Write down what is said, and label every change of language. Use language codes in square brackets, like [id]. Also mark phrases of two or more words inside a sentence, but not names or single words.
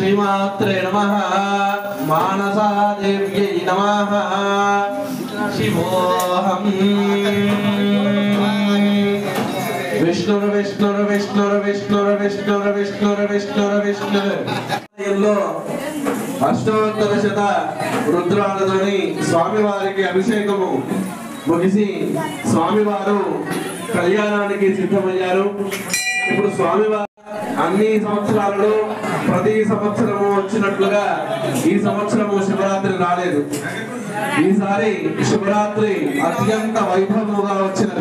[sa] मात्रे नमः मानसा देव्यै नमः शिवोऽहम् विष्णुर्विष्णुर्विष्णुर्विष्णुर्विष्णुर्विष्णुर्विष्णुर्विष्णुर् [te] అష్టోత్తర శత రుద్రాలతోనీ స్వామీ వారికీ అభిషేకము ముగిసి స్వామి వారు కళ్యాణానికి సిద్ధమయ్యారు. ఇప్పుడు స్వామి వారు అన్ని సంవత్సరాలలో ప్రతి సంవత్సరము వచ్చినట్లుగా ఈ సంవత్సరము శివరాత్రి రాలేదు. ఈసారి శివరాత్రి అత్యంత వైభవముగా వచ్చినది.